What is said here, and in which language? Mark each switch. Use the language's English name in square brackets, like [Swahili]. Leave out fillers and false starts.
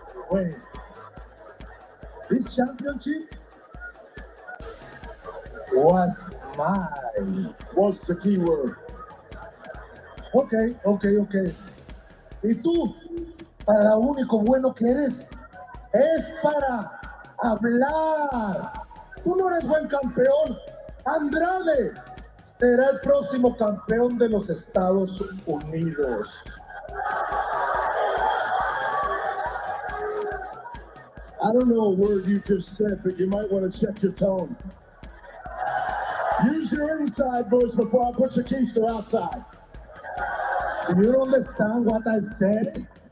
[English] Wait. This championship was mine. What's the key word? Okay. [Spanish] Y tú, para lo único bueno que eres, es para hablar. Tú no eres buen campeón. Andrade será el próximo campeón de los Estados Unidos. [English] I don't know a word you just said, but you might want to check your tone. Use your inside voice before I put your keys to outside. Do you understand what I said?